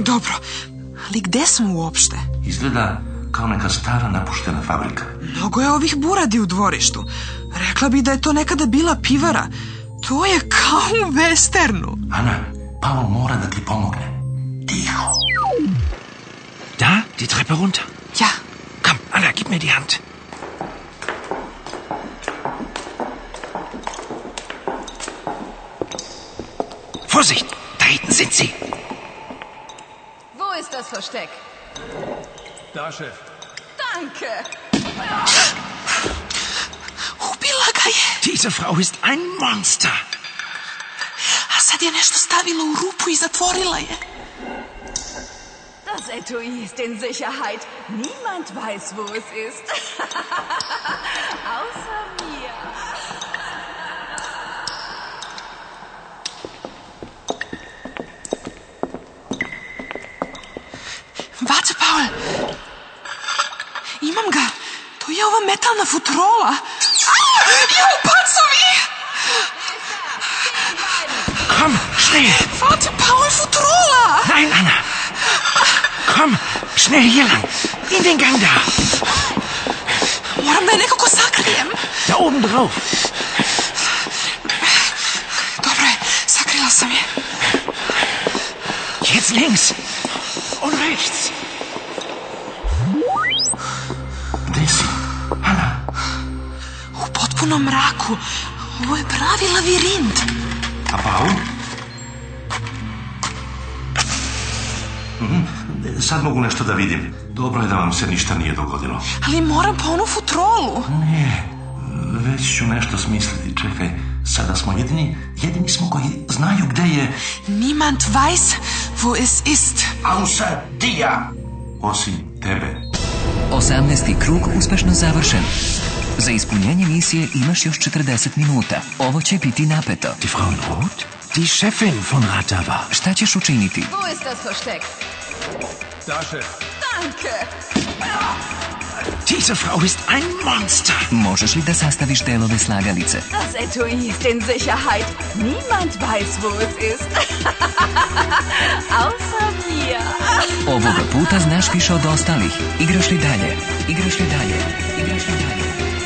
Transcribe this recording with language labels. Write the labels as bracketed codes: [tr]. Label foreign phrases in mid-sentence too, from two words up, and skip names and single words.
[sr] Dobro, ali gde smo uopšte? Izgleda kao neka stara napuštena fabrika. Mnogo je ovih buradi u dvorištu. Rekla bi da je to nekada bila pivara. To je kao u westernu. Ana, Paul mora da ti pomogne. Tiho. [de] Da, die Treppe runter. Ja. Komm, Anna, gib mir die Hand. Vorsicht, da hinten sind sie. Wo ist das Versteck? Da, Chef. Danke. [sr] Ubila ga je. [de] Diese Frau ist ein Monster. [sr] A sad je nešto stavila u rupu i zatvorila je. [de] Das Etui ist in Sicherheit. Niemand weiß, wo es ist. Außer mir. Warte, Paul. [sr] Imam ga. To je ova metalna futrola. Jo, pacovi! [de] Komm, schnell. Warte, Paul, futrola! Nein, Anna. Komm, schnell hier lang. In den Gang da. [sr] Moram da je nekako sakrijem. [de] Da oben drauf. [sr] Dobro je, sakrila sam je. [de] Jetzt links. Und rechts. [sr] Gde si? Ana, U potpunom mraku. Ovo je pravi lavirint. a Paul? Sad mogu nešto da vidim. Dobro je da vam se ništa nije dogodilo. Ali moram pa onu futrolu. Ne, već ću nešto smisliti. Čekaj, sada smo jedini smo koji znaju gde je... [de] Niemand weiß, wo es ist. Außer dir! [sr] Osim tebe. 18. krug uspešno završen. Za ispunjenje misije imaš još 40 minuta. Ovo će biti napeto. [de] Die Frau in Rot? Die Chefin von Ratava. [sr] Šta ćeš učiniti? [de] Wo ist das Versteck? Da, Chef. Danke. Diese Frau ist ein Monster. [sr] Možeš li da sastaviš delove slagalice? [de] Das Etui ist in Sicherheit. Niemand weiß, wo es ist. Außer mir. [sr] Ovoga puta znaš više od ostalih. Igraš li dalje? Igraš li dalje? Igraš li dalje?